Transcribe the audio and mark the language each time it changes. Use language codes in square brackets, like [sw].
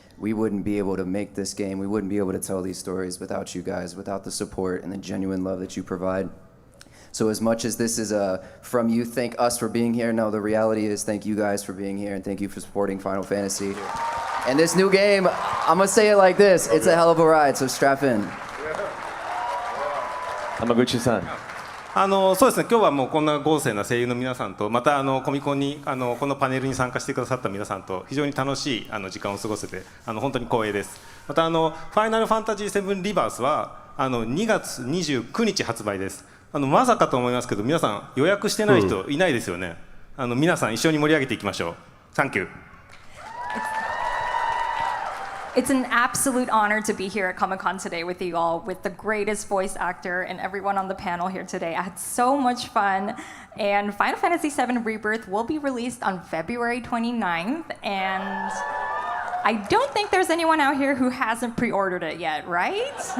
[en] We wouldn't be able to make this game. We wouldn't be able to tell these stories without you guys, without the support and the genuine love that you provide. So as much as this is from you, thank us for being here. No, the reality is thank you guys for being here and thank you for supporting Final Fantasy. And this new game, I'm gonna say it like this, it's a hell of a ride, so strap in. Hamaguchi-san. [ja] そうですね、今日はもうこんな豪勢な声優の皆さんと、またコミコンにこのパネルに参加してくださった皆さんと非常に楽しい時間を過ごせて本当に光栄です。またファイナルファンタジー7リバースは2月29日発売です。まさかと思いますけど、皆さん予約してない人いないですよね。皆さん一緒に盛り上げていきましょう。 [en] Thank you. It's an absolute honor to be here at Comic-Con today with you all, with the greatest voice actor and everyone on the panel here today. I had so much fun. And Final Fantasy VII Rebirth will be released on February 29th. And I don't think there's anyone out here who hasn't pre-ordered it yet, right?